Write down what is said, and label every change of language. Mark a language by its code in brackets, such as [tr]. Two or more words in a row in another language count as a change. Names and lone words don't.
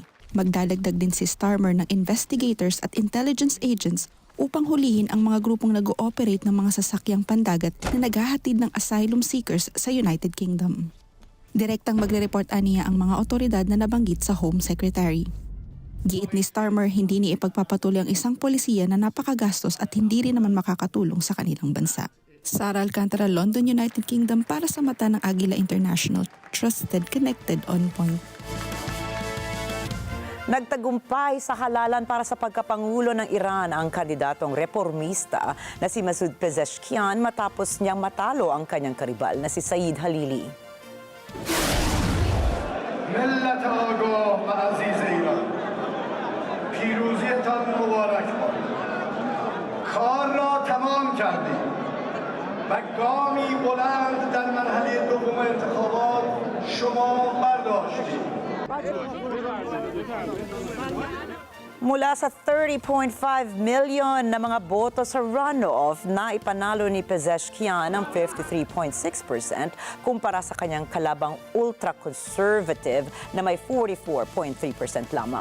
[tl] Magdadagdag din si Starmer ng investigators at intelligence agents upang hulihin ang mga grupong nag-ooperate ng mga sasakyang pandagat na naghahatid ng [en] asylum seekers [tl] sa United Kingdom. Direktang magre-report aniya ang mga otoridad na nabanggit sa Home Secretary. Giit ni Starmer, hindi niya ipagpapatuloy ang isang polisiya na napakagastos at hindi rin naman makakatulong sa kanilang bansa. Sara Alcantara, London, United Kingdom para sa mata ng Agila International. [en] Trusted, connected, on point. [tl] Nagtagumpay sa halalan para sa pagkapangulo ng Iran ang kandidatong reformista na si Masoud Pezeshkian matapos niyang matalo ang kanyang karibal na si Saeed Halili. [fa] ملت آگاه و عزیز ایران پیروزیتان مبارک باد کار را تمام کردید و گامی بلند در مرحله دوم انتخابات شما برداشتید [tl] Mula sa 30.5 million na mga boto sa runoff na ipanalo ni Pezeshkian ang 53.6% kumpara sa kanyang kalabang ultra-conservative na may 44.3% lamang.